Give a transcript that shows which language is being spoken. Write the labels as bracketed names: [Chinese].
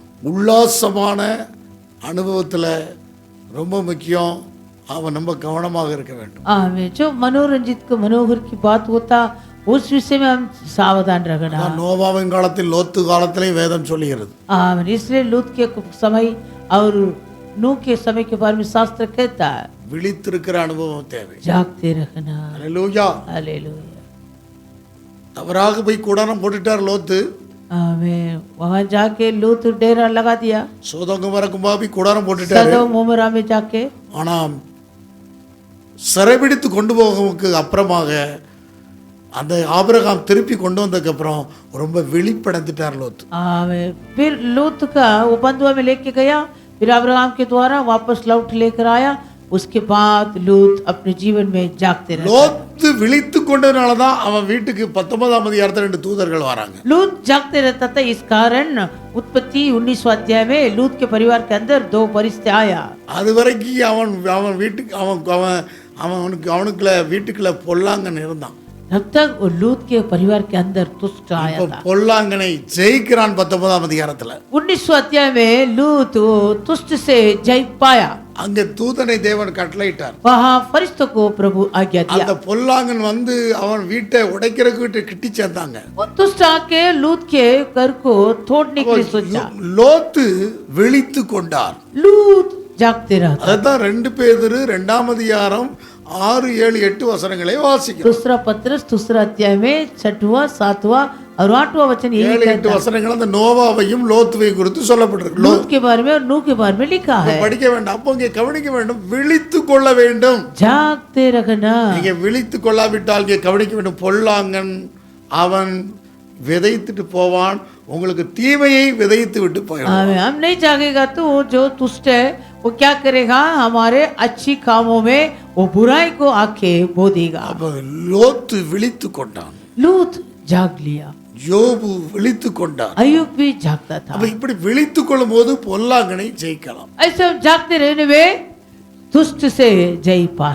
[Tamil] உல்லாசமான அனுபவத்துல ரொம்ப முக்கியம். அவன் ரொம்ப கவனமாக இருக்க வேண்டும். [Hindi] जो मनोरंजित को मनोहर की बात होता उस विषय में हम सावधान रखना. [Tamil] நோவாவின் காலத்தில் லோத்து காலத்திலே வேதம் சொல்லுகிறது. [Hindi] इसलिए लूत के समय और नूह के समय के बारे में शास्त्र कहता है [Tamil] விழித்திருக்கிற அனுபவம் தேவை. [Hindi] जागते रखना. [Tamil] அல்லேலூயா. [Hindi] हालेलुया. [Tamil] தவறாக போய் கூடாரம் போட்டுட்டார் லோத்து. [Hindi] वहां जाके लूत डेरा लगा दिया. [Tamil] சோதோம் குமாரா போய் கூடாரம் போட்டுட்டாரு. [Hindi] सदोम उमरा में जाके [Tamil] ஆனா சிறைபிடித்து கொண்டு போகிறதுக்கு அப்புறமாக அந்த ஆபிரகாம் திருப்பி கொண்டு வந்ததுக்கு அப்புறம் ரொம்ப விழிப்படைந்துட்டார் லோத்து. [Hindi] फिर लूत का वो बंधुआ में लेके गया, फिर अब्राहम के द्वारा वापस लौट लेकर आया. उसके बाद लूत अपने जीवन में जागते रहे. [Tamil] லோத்து விழித்து கொண்டதுனால தான் அவன் வீட்டுக்கு 19ஆம் அதிகாரத்துல 2 தூதர்கள் வராங்க. [Hindi] लूत जागते रहता था, इस कारण उत्पत्ति 19वां अध्याय में लूत के परिवार के अंदर 2 परिस्थिति आया. [Tamil] அது வரைக்கும் அவன் வீட்டுக்கு அவனுக்குள்ள வீட்டுக்குள்ள பொல்லாங்கன் இருந்தான். [Hindi] तब तक वो लूत के परिवार के अंदर दुष्ट आया था. [Tamil] பொல்லாங்கனை ஜெயிக்கிறான் 19ஆம் அதிகாரத்துல. [Hindi] 19वां अध्याय में लूत दुष्ट से जय पाया. [Tamil] அங்க தூதனை தேவன் கட்டளையிட்டார். [Hindi] वहाँ फरिश्तों को प्रभु आज्ञा दिया. [Tamil] அந்த பொல்லாங்கன் அவன் வீட்டை உடைக்கிறதுக்கு கிட்டி சேர்ந்தாங்க. [Hindi] वो दुष्ट आके लूत के घर को तोड़ने के लिए सोचा. [Tamil] லோத்து விழித்து கொண்டார். [Hindi] लूत जागते रहा. [Tamil] அதான் 2 பேதுரு 2ஆம் அதிகாரம் 6, 7, 8 வசனங்களை வாசிக்கிறோம். [Hindi] दूसरा पत्रस 2 अध्याय में 6वां 7वां और 8वां वचन यही 7, 8 कहता है. [Tamil] வசனங்கள் அந்த நோவாவையும் லோத்துவையும் குறித்து சொல்லப்பட்டிருக்கு. [Hindi] लूत के बारे में और नूह के बारे में लिखा है. [Tamil] படிக்க வேண்டாம். அப்போ இங்கே கவனிக்க வேண்டும், விழித்து கொள்ள வேண்டும். [Hindi] जागते रखना. [Tamil] நீங்க விழித்து கொள்ளாவிட்டால் இங்கே கவனிக்க வேண்டும். பொல்லாங்கன் அவன் விதைத்துட்டு போவான், உங்களுக்கு தீமையை விதைத்து விட்டு போயிடுவான். [Hindi] हम नहीं जागेगा तो वो जो दुष्ट है वो क्या करेगा, हमारे अच्छी कामों में वो बुराई को आके बो देगा. [Tamil] அப்ப லோத்து விழித்து கொண்டான். [Hindi] लूत जाग लिया. [Tamil] யோபு விழித்து கொண்டான். [Hindi] अय्यूब भी जागता था. [Tamil] அப்ப இப்படி விழித்து கொள்ளும் போது பொல்லாங்கனை ஜெயிக்கலாம். [Hindi] ऐसे हम जागते रहने में दुष्ट से जय पा.